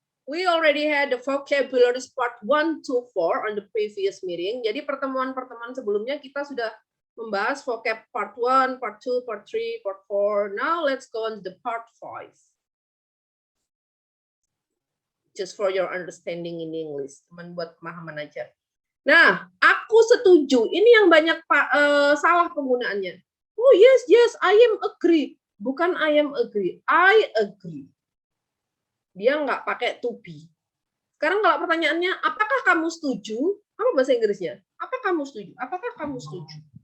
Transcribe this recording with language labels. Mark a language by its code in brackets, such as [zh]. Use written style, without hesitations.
[en] We already had the vocabulary part 1 to 4 on the previous meeting. [id] Jadi pertemuan-pertemuan sebelumnya kita sudah membahas vocab part 1, part 2, part 3, part 4. [en] Now let's go on to the part 5. Just for your understanding in English. [id] Cuman buat pemahaman aja. Nah, aku setuju. Ini yang banyak salah penggunaannya. [en] Oh yes, I am agree. [id] Bukan [en] I am agree. I agree. [id] Dia nggak pakai to be. Sekarang kalau pertanyaannya, apakah kamu setuju? Apa bahasa Inggrisnya? Apa kamu setuju? Apakah kamu setuju?